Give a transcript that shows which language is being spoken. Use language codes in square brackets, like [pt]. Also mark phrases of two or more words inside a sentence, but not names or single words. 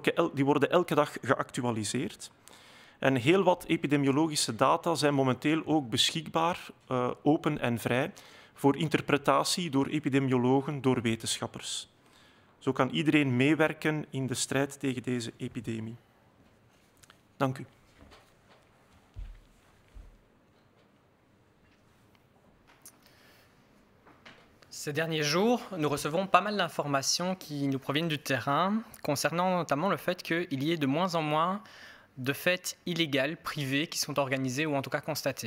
[nl] Die worden elke dag geactualiseerd. En heel wat epidemiologische data zijn momenteel ook beschikbaar, open en vrij, voor interpretatie door epidemiologen, door wetenschappers. Zo kan iedereen meewerken in de strijd tegen deze epidemie. Dank u. [fr] Ces derniers jours, nous recevons pas mal d'informations qui nous proviennent du terrain, concernant notamment le fait qu'il y ait de moins en moins de fêtes illégales, privées, qui sont organisées ou en tout cas constatées.